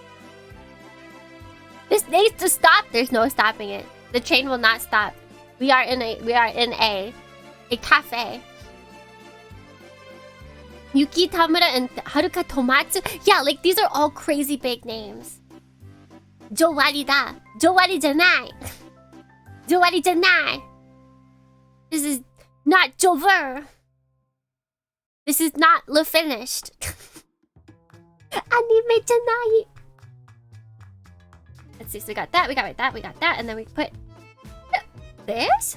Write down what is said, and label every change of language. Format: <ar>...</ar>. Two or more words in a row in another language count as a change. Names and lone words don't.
<en>This needs to stop. There's no stopping it. The train will not stop. We are in a cafe. Yuki Tamura and Haruka Tomatsu. Yeah, like these are all crazy big names.</en> <ja>Jowari da. Jowari janai. Jowari janai.</ja> <en>This is not Jover. This is not Le Finished.</en> <ja>Anime janai.</ja> <en>Let's see, so we got that, we got that, and then we put this?</en>